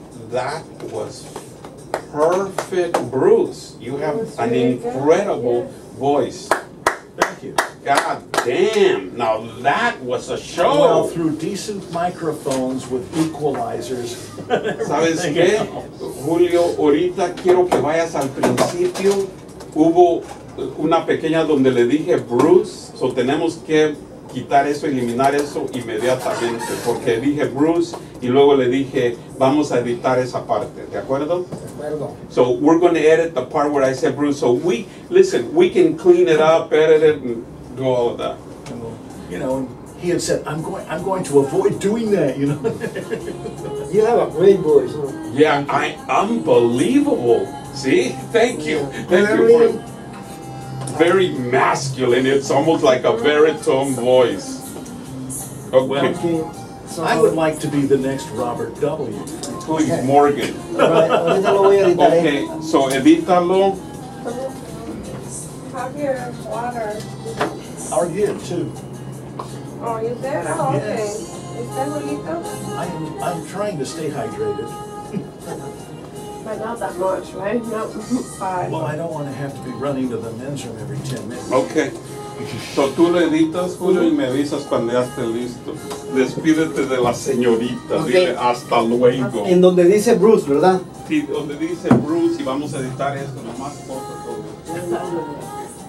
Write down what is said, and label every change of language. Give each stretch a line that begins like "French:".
English: That was perfect, Bruce. You have an incredible voice. Thank you. God damn. Now that was a show. Well, through decent microphones with equalizers.
Spanish: ¿Sabes qué, Julio? Ahorita quiero que vayas al principio. Hubo una pequeña donde le dije Bruce, so tenemos que quitar eso, eliminar eso inmediatamente, porque dije Bruce y luego le dije vamos a editar esa parte, ¿de acuerdo?
English: So we're going to edit the part where I said Bruce. So we can clean it up, edit it, and do all of that. You know, he had said, I'm going to avoid doing that, you know. You have a great voice. Huh? Yeah, unbelievable. See, thank you. Thank you for very masculine. It's almost like a baritone voice. Okay. I would like to be the next Robert W. Please, Morgan.
Spanish: Ahorita lo voy a editar.
English: Okay, so
Spanish: edítalo.
English: Have your water. Are you too? Oh, you did? Oh, okay. Yes. Is that Julito? I'm trying to stay hydrated. But not that much, right? No, 5. Well, I don't want to have to be running to the men's room every 10 minutes. Okay.
Spanish: So tú lo editas, Julio, y me avisas cuando ya esté listo. Despídete de la señorita.
English: Okay.
Spanish: Dile hasta luego. En donde dice Bruce, ¿verdad? Sí, donde dice Bruce y vamos a editar esto, nomás corta todo.